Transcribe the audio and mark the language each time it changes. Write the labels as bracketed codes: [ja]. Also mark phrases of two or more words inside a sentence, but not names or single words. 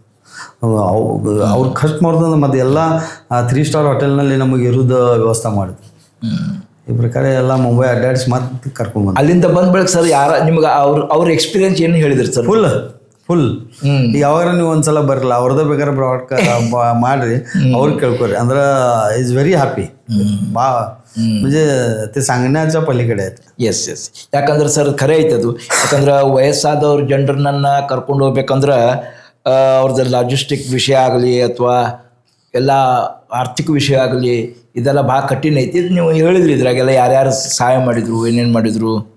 [kn] ಅವ್ರು ಖರ್ಚು ಮಾಡೋದಂದ್ರೆ ಮತ್ತೆ ಎಲ್ಲ 3 ಸ್ಟಾರ್ ಹೋಟೆಲ್ನಲ್ಲಿ ನಮಗೆ ಇರೋದು ವ್ಯವಸ್ಥೆ ಮಾಡಿದ್ರು. ಈ ಪ್ರಕಾರ ಎಲ್ಲ ಮುಂಬೈ ಅಡ್ಡಾಡಿಸಿ ಮತ್ತೆ ಕರ್ಕೊಂಡು ಬಂದು ಅಲ್ಲಿಂದ ಬಂದ ಬಳಿಕ ಸರ್ ನಿಮ್ಗೆ ಅವ್ರ ಎಕ್ಸ್ಪೀರಿಯನ್ಸ್ ಏನು ಹೇಳಿದ್ರಿ ಸರ್? ಫುಲ್ ಯಾವಾಗ ನೀವು ಒಂದ್ಸಲ ಬರಲ್ಲ ಅವ್ರದ್ದು ಬೇಕಾದ್ರೆ ಬ್ರಾಡ್ ಮಾಡ್ರಿ, ಅವ್ರಿಗೆ ಕೇಳ್ಕೊರಿ. [en] ಅಂದ್ರೆ is very happy. [mr] म्हणजे ते सांगण्याच्या पलीकडे आहेत. [kn] ಎಸ್ ಯಾಕಂದ್ರೆ ಸರ್ ಖರೆ ಐತೆ ಅದು. ಯಾಕಂದ್ರೆ ವಯಸ್ಸಾದವ್ರ ಜನರನ್ನ ಕರ್ಕೊಂಡು ಹೋಗ್ಬೇಕಂದ್ರೆ ಅವ್ರದ್ದು ಲಾಜಿಸ್ಟಿಕ್ ವಿಷಯ ಆಗಲಿ ಅಥವಾ ಎಲ್ಲ ಆರ್ಥಿಕ ವಿಷಯ ಆಗಲಿ ಇದೆಲ್ಲ ಭಾಳ ಕಠಿಣ ಐತಿ. ನೀವು ಹೇಳಿದ್ರಿ ಇದ್ರಾಗೆಲ್ಲ ಯಾರ್ಯಾರು ಸಹಾಯ ಮಾಡಿದ್ರು, ಏನೇನು ಮಾಡಿದ್ರು.